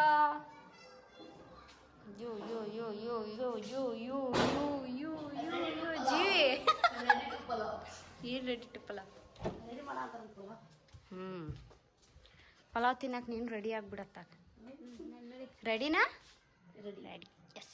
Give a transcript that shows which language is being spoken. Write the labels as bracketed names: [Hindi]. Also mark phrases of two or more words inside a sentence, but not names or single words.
[English] यो यो यो यो यो यो यो यो यो यो यो जीवी ready to ಪಲಾವ್. [Kannada] ಪಲಾವ್ ತಿನ್ನಕ್ಕೆ ನೀನು ರೆಡಿ ಆಗ್ಬಿಡತ್ತಾಗ. ರೆಡಿನಾ? ರೆಡಿ. ಎಸ್.